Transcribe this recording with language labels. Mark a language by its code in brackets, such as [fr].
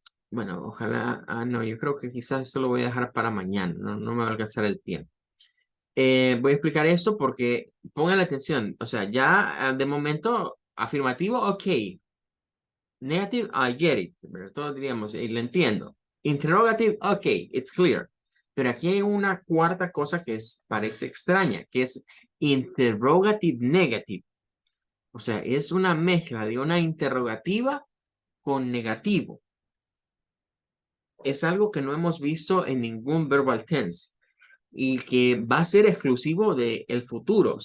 [es] Bueno, ojalá, no, yo creo que quizás esto lo voy a dejar para mañana, no me va a alcanzar el tiempo. Voy a explicar esto porque pongan la atención, o sea, ya de momento afirmativo, ok. [en] Negative, I get it, [es] pero todos diríamos, lo entiendo. [en] Interrogative, ok, it's clear. [es] Pero aquí hay una cuarta cosa que parece extraña, que es interrogative negative. O sea, es una mezcla de una interrogativa con negativo. Es algo que no hemos visto en ningún verbal tense y que va a ser exclusivo del futuro.